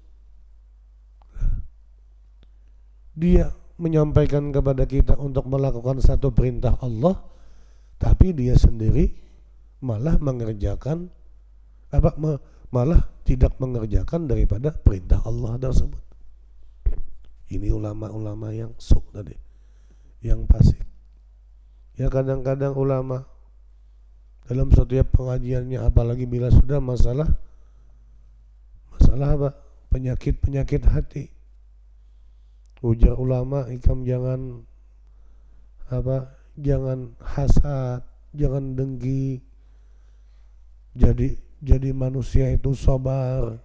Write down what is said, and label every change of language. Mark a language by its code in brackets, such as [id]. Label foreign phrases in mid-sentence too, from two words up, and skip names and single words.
[id] Dia menyampaikan kepada kita untuk melakukan satu perintah Allah, tapi dia sendiri malah mengerjakan malah tidak mengerjakan daripada perintah Allah tersebut. Ini ulama-ulama yang sok tadi, yang fasik. Ya kadang-kadang ulama dalam setiap pengajiannya, apalagi bila sudah masalah apa? Penyakit hati. Ujar ulama, ikam jangan hasad, jangan dengki. Jadi manusia itu sabar.